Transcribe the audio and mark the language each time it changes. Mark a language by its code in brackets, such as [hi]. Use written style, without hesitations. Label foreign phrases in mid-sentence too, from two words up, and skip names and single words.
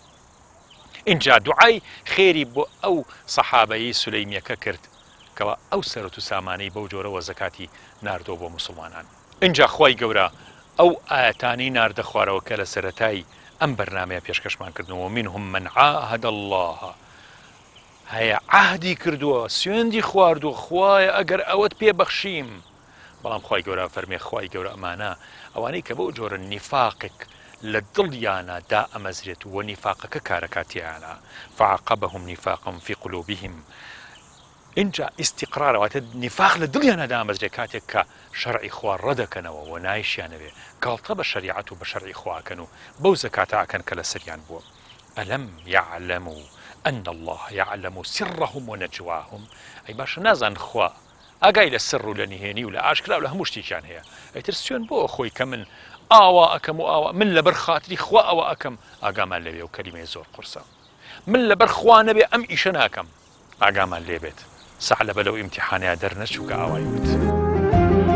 [ckb] اینجا دوعای خێری بۆ ئەو سەحابەی سولەیمیەکە کرد کەوا ئەو سەرەت و سامانەی بەو جۆرەوە زەکاتی ناردۆ بۆ موسڵمانان اینجا خوای گەورە ئەو ئاەتانەی ناردە خوارەوە کە لە سەرەتای ئەم بەرنامەیە پێشکەشمان کردنەوە [ar] منهم من عاهد الله [ckb] هەیە عهدی کردووە سوێندی خواردووە خوایە ئەگەر ئەوەت پێبەخشیم بەڵام خوای گەورە فەرمێ خوای گەورە ئەمانە ئەوانەی کە بەو جۆرە نیفاقێک لە دڵیانە دا ئەمەزرێت و نیفاقەکە کارەکاتیانە [ar] فعاقبهم نفاقا في قلوبهم [ckb] اینجا ئیستیقرارەوەتە نیفاق لە دڵیانە دا ئەمەزرێت کاتێک کە شەرعی خوا ڕەدەکەنەوە و نایشیانەوێ گاڵتە بە شەریعەت و بە شەرعی خواکەن و بەو زەکاتە ئەکەن کە لە سەریان بووە [ar] ئەلەم یعلموا أن الله يعلم سرهم ونجواهم [ckb] أي باش نازان خوا ئاگای لە سڕ و لە نهێنی و لە ئاشکرا و لە هەموو شتێکیان هەیە ئەیتر سوێن بۆ خۆی کە من ئاوا ئەکەم و ئاوا من لەبەر خاتری خوا ئەوە ئەکەم ئاگامان لەوێ و کەلیمەی زۆر قورسە من لەبەر خوا نەبێ ئەم ئیشە ناکەم ئاگامان لێبێت سەعلەبە لەو ئیمتیحانەیە دەرنەچوو کە ئاوای وت